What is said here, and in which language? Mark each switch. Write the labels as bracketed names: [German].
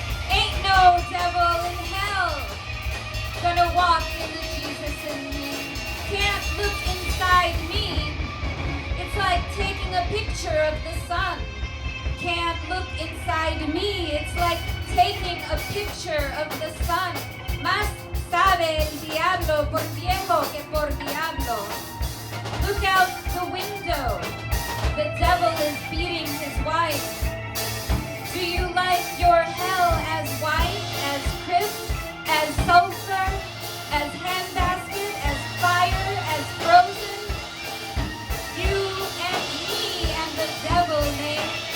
[English] Ain't no devil in hell gonna walk in the Jesus in me. Can't look inside me. It's like taking a picture of the sun. Can't look inside me. It's like taking a picture of the sun. [Spanish] Más sabe el diablo por viejo que por diablo. [English] Look out the window. The devil is beating his wife. Do you like your hell as white, as crisp, as sulfur, as handbasket, as fire, as frozen? You and me and the devil, mate.